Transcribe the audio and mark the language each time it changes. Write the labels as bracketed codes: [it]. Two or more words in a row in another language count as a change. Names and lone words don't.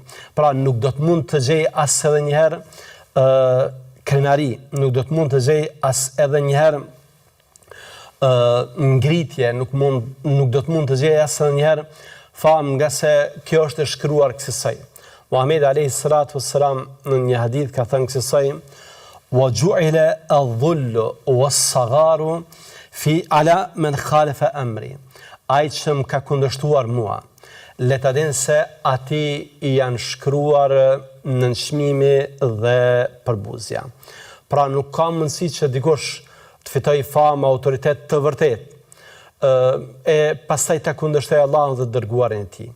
[sq] Pra nuk do të mund të gjej as edhe njëherë krenari, nuk do të mund të gjej as edhe njëherë ngritje, nuk do të mund të gjej as edhe njëherë famë, nga se kjo është e shkruar kësaj. Muhamedi [ar] عليه الصلاة والسلام [sq] në një hadith ka thënë kësaj: [ar] "وجعل الذل والصغار على من خالف أمري." [sq] Ai që më ka kundërshtuar mua, le ta dinë se ati i janë shkruar nënçmimi dhe përbuzja. Pra nuk ka mundësi që dikush të fitoj famë, autoritet të vërtet, e pastaj ta kundërshtoj Allahun dhe dërguarin e tij.